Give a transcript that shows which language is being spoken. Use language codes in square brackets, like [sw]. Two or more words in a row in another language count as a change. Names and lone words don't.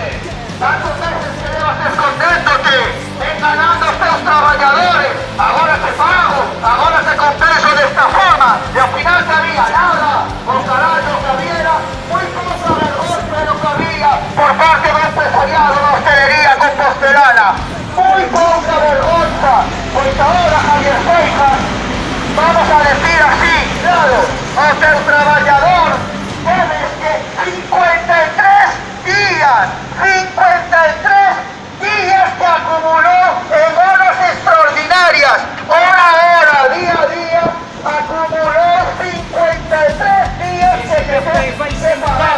[gl] Tantos meses que levas escondéndote, enganando os teus traballadores, agora te pago, agora te compenso desta forma, e ao final que había nada, o carallo que habiera, moi pouca vergonza no que había por parte do empresariado da hostelería compostelana. [es] Muy poca vergüenza, porque ahora Javier Seijas, vamos a decir así, claro, a ser trabajador, tienes que 53 días que acumuló en horas extraordinarias, hora a hora, día a día, acumuló 53 días que te tienes que pagar.